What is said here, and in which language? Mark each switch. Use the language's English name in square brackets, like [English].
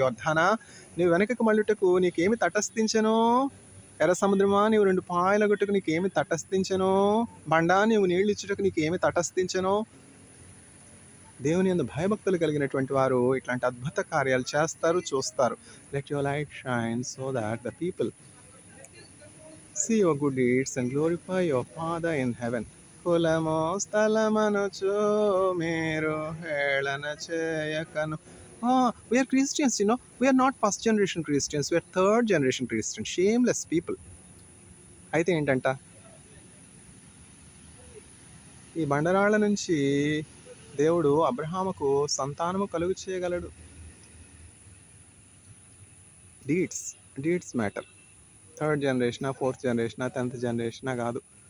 [Telugu] యోర్దానా, నీవు వెనకకు మళ్ళుటకు నీకేమి తటస్థించెను? ఎర్ర సముద్రమా, నీవు 2 పాయలగొట్టుకు నీకేమి తటస్థించెను? బండా, నీవు నీళ్ళు ఇచ్చుటకు నీకేమి తటస్థించెను? దేవుని యందు భయభక్తులు కలిగినటువంటి వారు ఇట్లాంటి అద్భుత కార్యాలు చేస్తారు, చూస్తారు. [English] Let your light shine so that the people see your good deeds and glorify your Father in heaven. [Telugu] కులము స్థలమనుచు మీరు హేళన చేయకను. [English] We are Christians, we are not first generation Christians, we are third generation Christians, shameless people. [Telugu] అయితే ఏంటంట, ఈ బండరాళ్ళ నుంచి దేవుడు అబ్రహాముకు సంతానము కలుగు చేయగలడు. [English] Deeds matter. [Telugu] Third జనరేషనా, fourth జనరేషనా, 10th జనరేషనా కాదు.